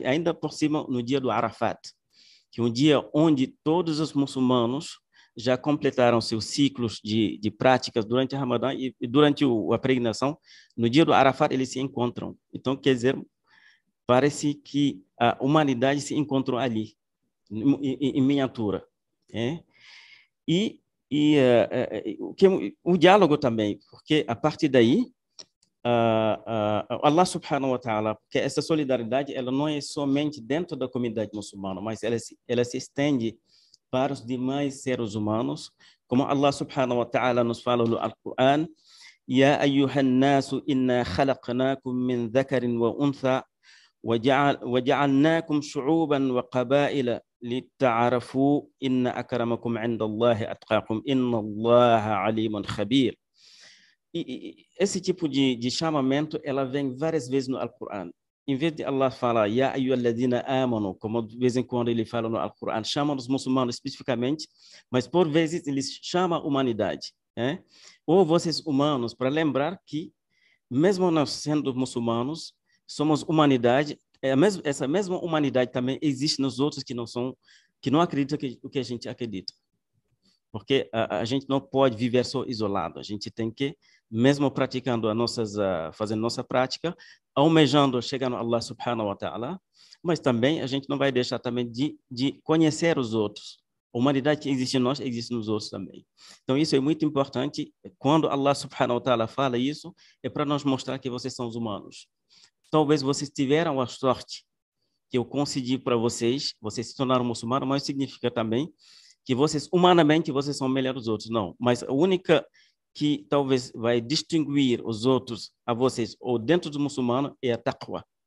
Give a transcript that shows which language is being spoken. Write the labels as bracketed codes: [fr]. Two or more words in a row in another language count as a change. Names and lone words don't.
[pt] Ainda por cima, no dia do Arafat, que é um dia onde todos os muçulmanos já completaram seus ciclos de práticas durante a Ramadã e durante a peregrinação, no dia do Arafat eles se encontram. Então, quer dizer, parece que a humanidade se encontrou ali, em miniatura. O diálogo também, porque a partir daí, [ar] الله سبحانه وتعالى, [pt] porque essa solidariedade ela não é somente dentro da comunidade muçulmana, mas ela se estende para os demais seres humanos, como Allah [ar] سبحانه وتعالى [pt] nos fala no Alquran: [ar] يا أيها الناس إنا خلقناكم من ذكر وأنثى وجعلناكم شعوبا وقبائل لتعارفوا إن أكرمكم عند الله أتقاكم إن الله عليم خبير. [pt] Esse tipo de chamamento ela vem várias vezes no Alquran. Em vez de Allah falar [ar] يا أيها الذين آمنوا, [pt] como de vez em quando ele fala no Alquran, chama os muçulmanos especificamente, mas por vezes ele chama a humanidade, ou vocês humanos, para lembrar que mesmo nós sendo muçulmanos, somos humanidade. Essa mesma humanidade também existe nos outros que não acreditam o que a gente acredita. Porque a gente não pode viver só isolado. A gente tem que, mesmo praticando fazendo nossa prática, almejando chegar no Allah [ar] سبحانه وتعالى, [pt] mas também a gente não vai deixar também de conhecer os outros. A humanidade que existe em nós, existe nos outros também. Então, isso é muito importante. Quando Allah [ar] سبحانه وتعالى [pt] fala isso, é para nos mostrar que vocês são os humanos. Talvez vocês tiveram a sorte que eu concedi para vocês se tornaram muçulmanos, mas significa também que humanamente, vocês são melhores dos outros. Não, mas a única que talvez vai distinguir os outros a vocês, ou dentro do muçulmano, é a taqwa.